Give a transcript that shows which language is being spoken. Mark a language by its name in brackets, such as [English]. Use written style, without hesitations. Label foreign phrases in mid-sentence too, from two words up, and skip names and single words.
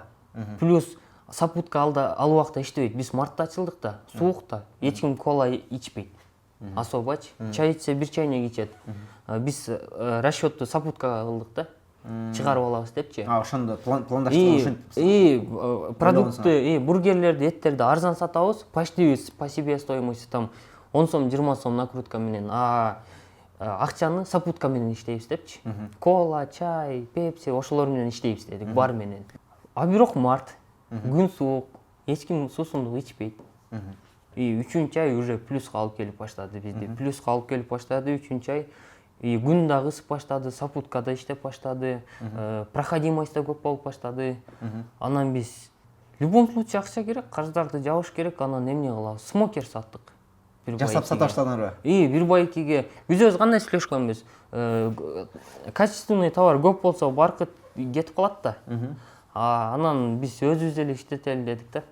[Kyrgyz] Плюс сапутка ал убакта иштебейт. Биз мартта ачылдык да, суукта, эч ким кола ичпейт. Особачы. Чай ичсе бир чайнек ичет. Биз расчётту сапуткага кылдык да. Чыгарып алабыз депчи. Ошондо пландаштырып ошентип. Продукты, бургерлерди, эттерди арзан сатабыз, [Russian] почти по себестоимости там 10 сом, 20 сом накрутка менен. [Kyrgyz] Акчаны сапутка менен иштейбиз депчи. Кола, чай, пепси ошолор менен иштейбиз дедик, бар менен. Бирок март, күн суук, эч ким суусундук ичпейт. Үчүнчү ай уже плюска алып келип баштады бизди. Плюска алып келип баштады үчүнчү ай. Күн дагы ысып баштады, сапуткада иштеп баштады, проходимость да көп болуп баштады. Анан биз [Russian] в любом случае [Kyrgyz] акча керек, карыздарды жабыш керек, анан эмне кылабыз? Смокер саттык. Жасап сата баштадыңарбы? Бир байкиге биз кандай сүйлөшкөнбүз? [Russian] Качественный товар [Kyrgyz] көп болсо баркыт кетип калат да. Анан биз өзүбүз эле иштетели дедик да.